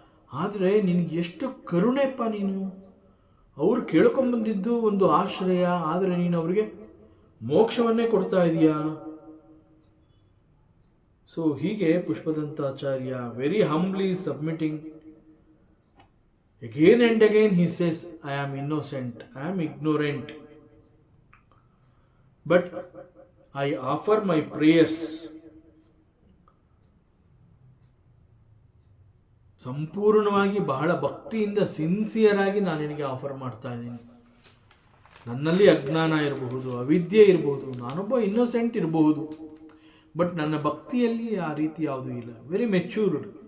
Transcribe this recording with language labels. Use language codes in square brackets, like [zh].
[kn] ಆದರೆ ನಿನಗೆ ಎಷ್ಟು ಕರುಣೆಪ್ಪ ನೀನು. ಅವ್ರು ಕೇಳ್ಕೊಂಬಂದಿದ್ದು ಒಂದು ಆಶ್ರಯ, ಆದರೆ ನೀನು ಅವರಿಗೆ ಮೋಕ್ಷವನ್ನೇ ಕೊಡ್ತಾ ಇದೀಯಾ. [en] So ಹೀಗೆ Pushpadantacharya very humbly submitting. Again and again he says, I am innocent, I am ignorant, but I offer my prayers. [kn] ಸಂಪೂರ್ಣವಾಗಿ ಬಹಳ ಭಕ್ತಿಯಿಂದ ಸಿನ್ಸಿಯರ್ ಆಗಿ ನಾನು ನಿನಗೆ ಆಫರ್ ಮಾಡ್ತಾ ಇದ್ದೀನಿ. ನನ್ನಲ್ಲಿ ಅಜ್ಞಾನ ಇರಬಹುದು, ಅವಿದ್ಯೆ ಇರಬಹುದು, ನಾನೊಬ್ಬ ಇನ್ನೋಸೆಂಟ್ ಇರಬಹುದು, ಬಟ್ ನನ್ನ ಭಕ್ತಿಯಲ್ಲಿ ಆ ರೀತಿ ಯಾವುದೂ ಇಲ್ಲ. [en] Very matured.